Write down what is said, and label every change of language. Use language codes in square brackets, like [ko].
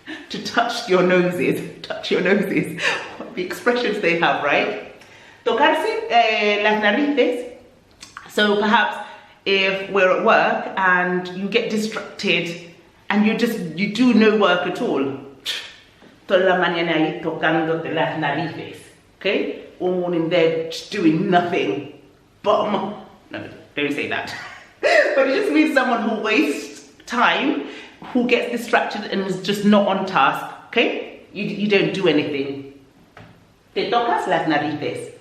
[en] To touch your noses. Touch your noses. The expressions they have, right? [es] Tocarse las narices. [en] So perhaps if we're at work and you get distracted and you do no work at all. [es] Toda la mañana ahí tocándote las narices. [en] Okay? All morning there just doing nothing. Bottom. No, don't say that. But it just means someone who wastes time, who gets distracted and is just not on task, okay? You don't do anything. [es] Te tocas las narices.